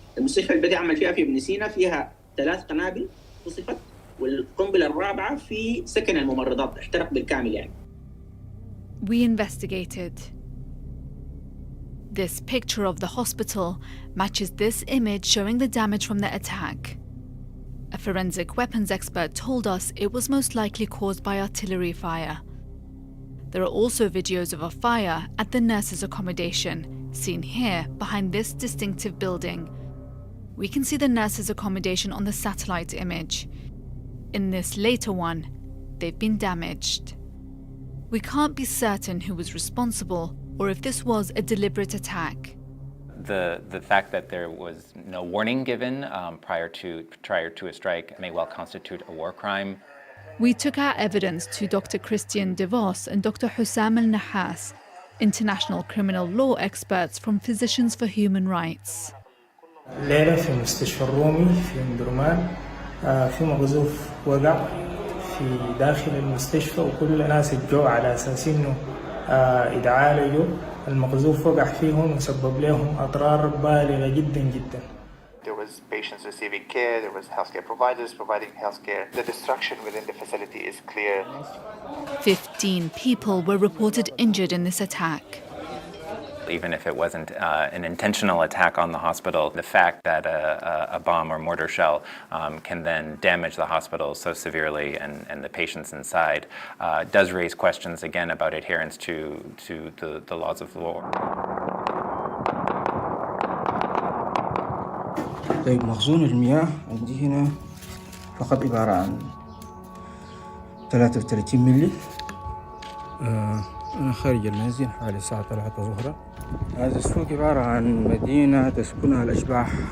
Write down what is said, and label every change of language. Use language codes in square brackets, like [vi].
[ar] المستشفى اللي بدي أعمل فيها في ابن سينا فيها 3 قنابل قصفت، والقنبلة الرابعة في سكن الممرضات احترق بالكامل يعني. [en] We investigated. This picture of the hospital matches this image showing the damage from the attack. A forensic weapons expert told us it was most likely caused by artillery fire. There are also videos of a fire at the nurses' accommodation, seen here behind this distinctive building. We can see the nurses' accommodation on the satellite image. In this later one, they've been damaged. We can't be certain who was responsible or if this was a deliberate attack. The fact that there was no warning given prior to a strike may well constitute a war crime. We took our evidence to Dr. Christian De Vos and Dr. Hussam Al-Nahas, international criminal law experts from Physicians for Human Rights. [ar] الليلة في مستشفى الرومي في مدرمان في مقذوف وقع في داخل المستشفى وكل الناس اتجوا على أساس إنه يتعالجوا. المقذوف وقع فيهم وسبب لهم أضرار بالغة جدا جدا. [en] There was patients receiving care, there was healthcare providers providing healthcare. The destruction within the facility is clear. 15 people were reported injured in this attack. Even if it wasn't an intentional attack on the hospital, the fact that a bomb or mortar shell can then damage the hospital so severely and the patients inside does raise questions again about adherence to the laws of war. [ar] طيب مخزون المياه عندي هنا فقط عبارة عن 33 ملي. أنا خارج المنزل حوالي الساعة 3 ظهرا. هذا السوق عبارة عن مدينة تسكنها الأشباح.